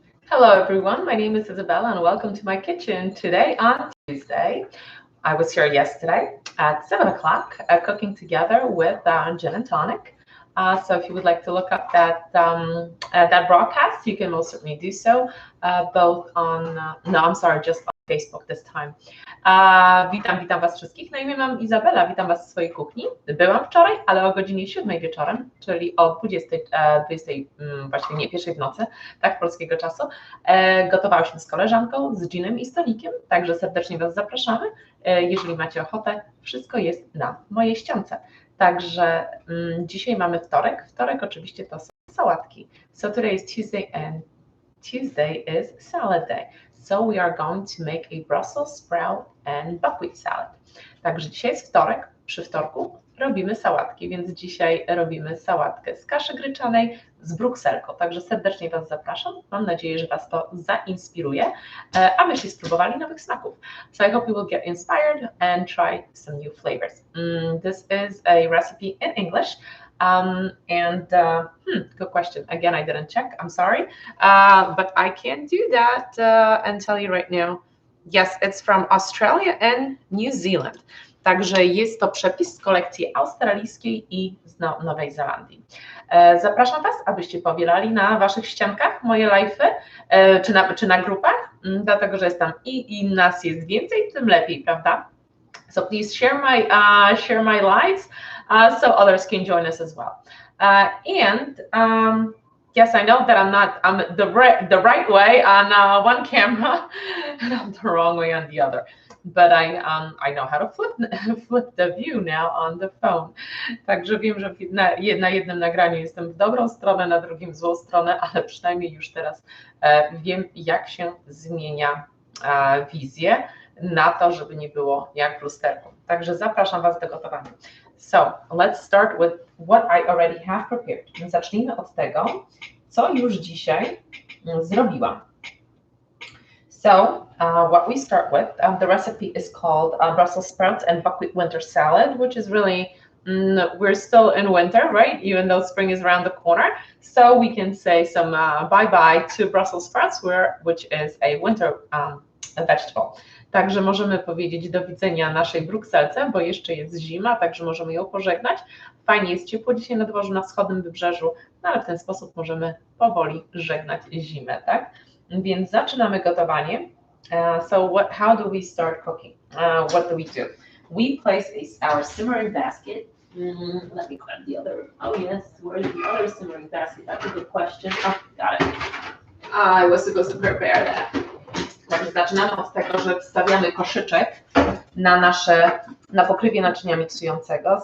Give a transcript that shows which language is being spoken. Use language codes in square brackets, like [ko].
[en] Hello everyone, my name is Isabella and welcome to my kitchen. Today on Tuesday, I was here yesterday at 7 o'clock cooking together with gin and tonic. So if you would like to look up that broadcast, you can most certainly do so, both on, no, I'm sorry, just on Facebook this time. [pl] Witam Was wszystkich. Na imię mam Izabela, witam Was w swojej kuchni. Byłam wczoraj, ale o godzinie 7 wieczorem, czyli o 20, właściwie nie, 1 w nocy, tak, polskiego czasu. Gotowałyśmy z koleżanką, z ginem i stolikiem, także serdecznie Was zapraszamy. Jeżeli macie ochotę, wszystko jest na mojej ściance. Także dzisiaj mamy wtorek. Wtorek oczywiście to są sałatki. [en] So today is Tuesday and Tuesday is salad day. So we are going to make a Brussels sprout and buckwheat salad. [pl] Także dzisiaj jest wtorek. Przy wtorku robimy sałatki, więc dzisiaj robimy sałatkę z kaszy gryczanej z brukselką. Także serdecznie Was zapraszam. Mam nadzieję, że Was to zainspiruje, abyście spróbowali nowych smaków. [en] So I hope you will get inspired and try some new flavors. This is a recipe in English. Good question. Again, I didn't check. I'm sorry, but I can do that and tell you right now. Yes, it's from Australia and New Zealand. [pl] Także jest to przepis z kolekcji australijskiej i z Nowej Zelandii. Zapraszam Was, abyście powielali na Waszych ściankach moje live'y, czy na grupach, dlatego że jest tam i nas jest więcej, tym lepiej, prawda? [en] So please share my lives so others can join us as well. Yes, I know that I'm the right way on one camera and I'm the wrong way on the other. But I know how to flip the view now on the phone. [pl] Także wiem, że na jednym nagraniu jestem w dobrą stronę, na drugim w złą stronę, ale przynajmniej już teraz wiem, jak się zmienia wizję na to, żeby nie było jak w lusterku. Także zapraszam Was do gotowania. [en] So, let's start with what I already have prepared. [pl] Zacznijmy od tego, co już dzisiaj zrobiłam. [en] So, what we start with, the recipe is called Brussels sprouts and buckwheat winter salad, which is really, we're still in winter, right? Even though spring is around the corner. So we can say some bye-bye to Brussels sprouts, which is a winter vegetable. [pl] Także możemy powiedzieć do widzenia naszej brukselce, bo jeszcze jest zima, także możemy ją pożegnać. Fajnie jest ciepło dzisiaj na dworzu na wschodnim wybrzeżu, no ale w ten sposób możemy powoli żegnać zimę, tak? Więc zaczynamy gotowanie. [en] How do we start cooking? What do we do? We place our simmering basket. Let me grab the other. Oh yes, where's the other simmering basket? That's a good question. Oh, got it. I was supposed to prepare that. [pl] Także zaczynamy od tego, że wstawiamy koszyczek na pokrywie naczynia miksującego.